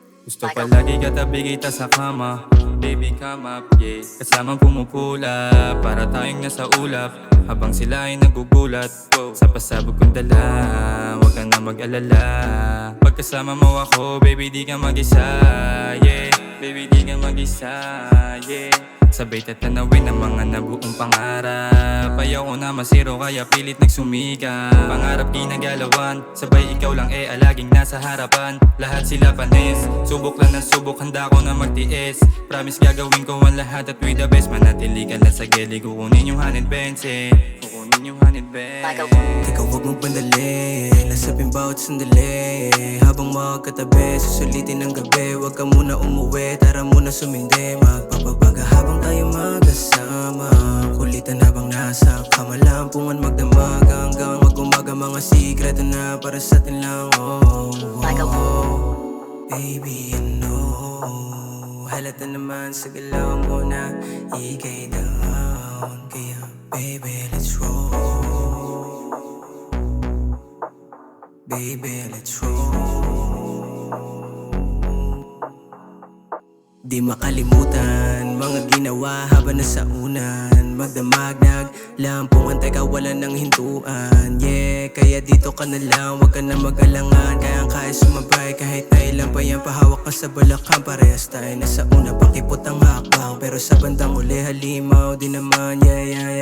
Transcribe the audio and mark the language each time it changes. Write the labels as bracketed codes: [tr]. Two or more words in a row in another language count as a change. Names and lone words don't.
[tl] Gusto palagi katabi kita sa kama. [en] Baby come up, yeah. [tl] Kasamang pumupula, para tayong nasa ulap. Habang sila ay nagugulat, sa pasabog kong dala. Huwag ka na mag-alala. Pagkasama mo ako, baby di ka mag-isa, yeah. Baby di ka mag-isa, yeah. Sabay tatanawin ang mga nabuong pangarap. Ayaw ko na masiro kaya pilit nagsumika. Pangarap ginagalawan, sabay ikaw lang laging nasa harapan. Lahat sila panis, subok lang ng subok, handa ko na magtiis. Promise gagawin ko ang lahat at [en] with the best. [tl] Manatili ka lang sa gilid, kukunin yung 120. Kukunin yung 120. Ikaw huwag mong bandali, lasapin bawat sandali. Habang magkatabi, susulitin ng gabi. Huwag ka muna umuwi, tara muna sumindi. Magpapabaga habang tayo magkasama. Kulitan habang nasa kamalampungan magdamag. Hanggang mag-umaga mga sikreto na para sa atin lang, oh. [en] Baby, you know, [tl] halata naman sa galaw mo na ikay down. [en] Kaya baby, let's roll. Baby, let's roll. [tl] Di makalimutan mga ginawa habang nasa unan. Magdamag, naglampungan, teka wala nang hintuan. Yeah, kaya dito ka na lang, wag ka na mag-alangan. Kaya sumabay kahit na ilan pa yan. Pahawak ka sa balakang, parehas tayo nasa una. Pakipot ang hakbang, pero sa bandang uli halimaw di naman, yeah.